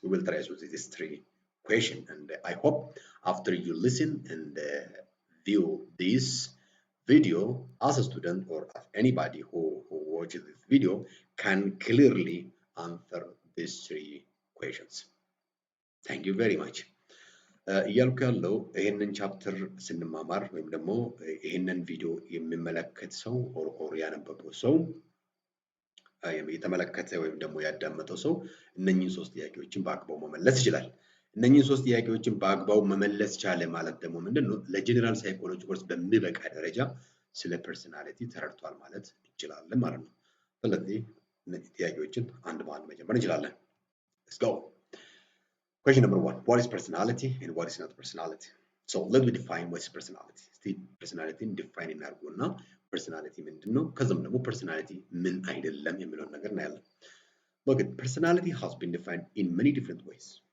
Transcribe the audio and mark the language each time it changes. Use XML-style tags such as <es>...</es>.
<en>We will try to see these 3 questions, and I hope after you listen and view this video as a student or as anybody who watches this video can clearly answer these 3 questions. Thank you very much.</en> <am>እያልኩ ያለው ይሄንን ቻፕተር ስንማማር ወይም ደግሞ ይሄንን ቪዲዮ የሚመለከት ሰው ኦር ያነበበው ሰው የተመለከተ ወይም ደግሞ ያዳመጠው ሰው እነኚህን 3 ጥያቄዎችን በአግባቡ መመለስ ይችላል። እነኚህን 3 ጥያቄዎችን በአግባቡ መመለስ ቻለ ማለት ደግሞ ምንድነው ለጀነራል ሳይኮሎጂ ኮርስ በሚበቃ ደረጃ ስለ ፐርሰናሊቲ ተረድቷል ማለት እንችላለን ማለት ነው። ስለዚህ እነዚህ ጥያቄዎችን አንድ በአንድ መጀመር እንችላለን።</am> <en>Let's go. Question number 1. What is personality and what is not personality? So let me define what is personality. Still personality define</en> <am>እናድርጉና personality ምንድነው ከዛም ደግሞ personality ምን አይደለም የሚለውን ነገር እናያለን።</am> <en>Look, personality has been defined in many different ways.</en>